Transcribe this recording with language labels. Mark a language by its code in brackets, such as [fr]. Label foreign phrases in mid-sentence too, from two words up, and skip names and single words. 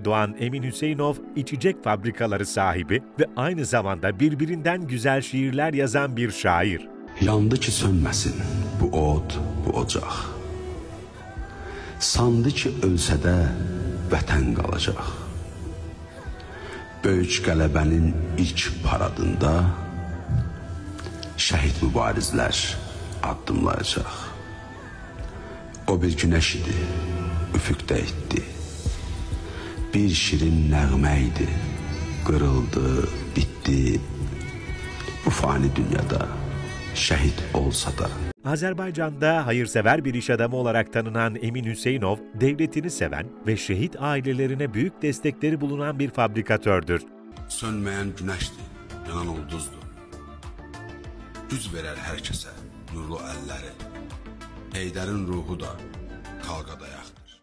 [tr] doğan Emin Hüseyinov, içecek fabrikaları sahibi ve aynı zamanda birbirinden güzel şiirler yazan bir şair. [az] Yandı ki sönməsin bu od, bu ocaq. Sandı ki ölsə də vətən qalacaq. Böyük qələbənin ilk paradında şəhid mübarizlər addımlayacaq. O bir güneş idi, üfüqdə itdi. Bir şirin nəğmə idi, qırıldı, bitdi. Bu fani dünyada şəhid olsa da. [tr] Azerbaycan'da hayırsever bir iş adamı olarak tanınan Emin Hüseyinov, devletini seven ve şehit ailelerine büyük destekleri bulunan bir fabrikatördür. [az] Sönməyən güneşdir, yanan ulduzdur. Güz verər hər kəsə nurlu əlləri. Heydərin ruhu da kavga dayaqdır.